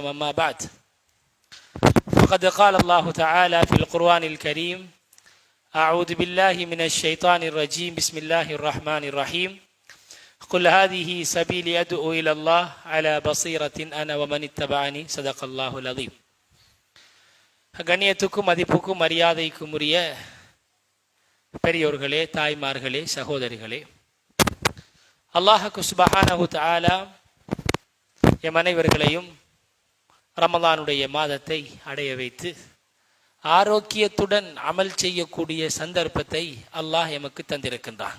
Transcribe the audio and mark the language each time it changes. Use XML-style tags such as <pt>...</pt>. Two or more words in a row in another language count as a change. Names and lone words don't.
<ar>أما بعد، فقد قال الله تعالى في القرآن الكريم: أعوذ بالله من الشيطان الرجيم، بسم الله الرحمن الرحيم. قل هذه سبيلي أدعو إلى الله على بصيرة أنا ومن اتبعني. صدق الله العظيم.</ar> <ta>கண்ணியத்துக்கும் மதிப்புக்கும் மரியாதைக்கும் உரிய பெரியோர்களே, தாய்மார்களே, சகோதரிகளே, அல்லாஹ்வுக்கு</ta> <ar>سبحانه وتعالى</ar> <ta>எம் அனைவர்களையும் ரமலானுடைய மாதத்தை அடைய வைத்து ஆரோக்கியத்துடன் அமல் செய்யக்கூடிய சந்தர்ப்பத்தை அல்லாஹ் எமக்கு தந்திருக்கின்றான்.</ta>